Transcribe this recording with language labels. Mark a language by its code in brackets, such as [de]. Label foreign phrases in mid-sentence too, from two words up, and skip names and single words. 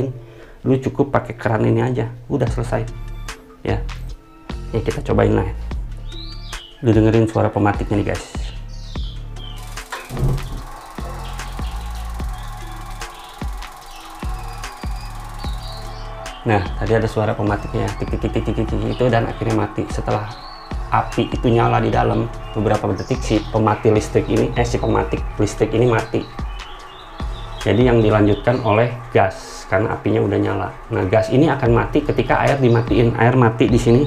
[id] Lu cukup pakai keran ini aja, udah selesai ya. Ini kita cobain lah. Lu dengerin suara pematiknya nih guys. Nah, tadi ada suara pematiknya tik tik tik tik tik itu, dan akhirnya mati. Setelah api itu nyala di dalam beberapa detik, si pematik listrik ini mati. Jadi yang dilanjutkan oleh gas karena apinya udah nyala. Nah, gas ini akan mati ketika air dimatiin. Air mati di sini.